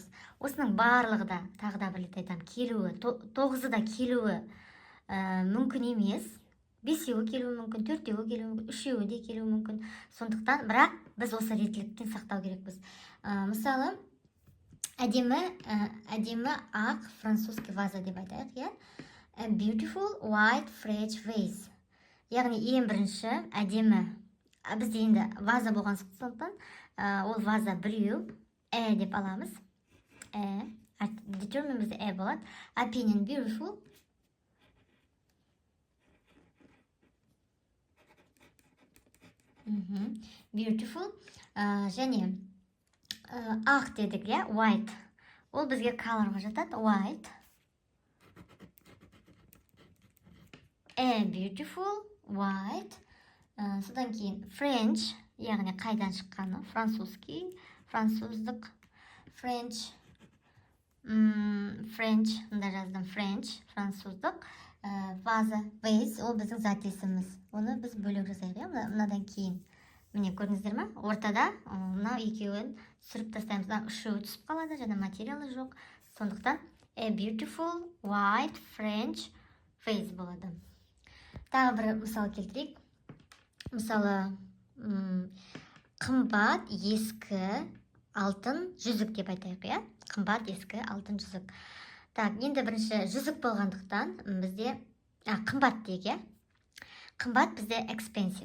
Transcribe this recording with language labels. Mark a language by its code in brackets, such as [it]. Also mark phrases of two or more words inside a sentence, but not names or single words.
[kk] Осының барлығы да, тағы да бір рет айтамын, келуі, 9-ы да келуі мүмкін емес. 5-еуі келуі мүмкін, 4-еуі келуі мүмкін, 3-еуі де келуі мүмкін. Сондықтан, бірақ біз осы реттіліктен сақтау керекпіз. Мысалы, әдемі ақ французский ваза деп айтайық, [en] A beautiful white French vase. [kk] Яғни ең бірінші әдемі. Бізде енді ваза болған сондықтан, ол ваза біреу, деп аламыз. Determine бізде болады. [en] Opinion, beautiful. Beautiful. [kk] Және ақ дедік, white. Ол бізге colorға жатады, [en] white. Beautiful, white. [kk] Содан кейін French, яғни қайдан шыққаны, французский, француздық, French, мұнда жаздым, French, француздық, ваза, vase, ол біздің зат есіміміз. Оны біз бөлек жазайық, мынадан кейін. Міне көрдіңіздер ме? Ортада мына екеуін сүріп тастаймыз. Үшеуі түсіп қалады, және материалы жоқ. Сондықтан [en] a beautiful white French vase [kk] болады. Тағы бір мысал келтірейік. Мысалы, қымбат ескі алтын жүзік деп айтайық, қымбат ескі алтын жүзік. Енді бірінші жүзік болғандықтан бізде қымбат дейік, қымбат бізде expensive.